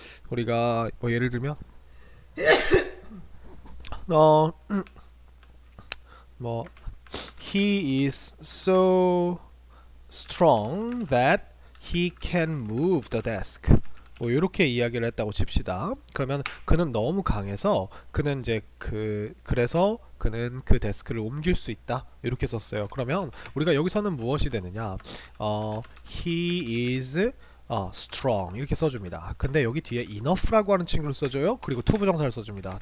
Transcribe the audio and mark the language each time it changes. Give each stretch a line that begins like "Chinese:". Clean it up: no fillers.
Korean: 우리가 뭐 예를 들면 뭐
English: he is so strong that he can move the desk.
Korean: 뭐 이렇게 이야기를 했다고 칩시다. 그러면 그는 너무 강해서 그는 이제 그래서 그는 그 데스크를 옮길 수 있다 이렇게 썼어요. 그러면 우리가 여기서는 무엇이 되느냐?
English: He is strong
Korean: 이렇게 써줍니다. 근데 여기 뒤에 enough라고 하는 친구를 써줘요. 그리고 to 부정사를 써줍니다.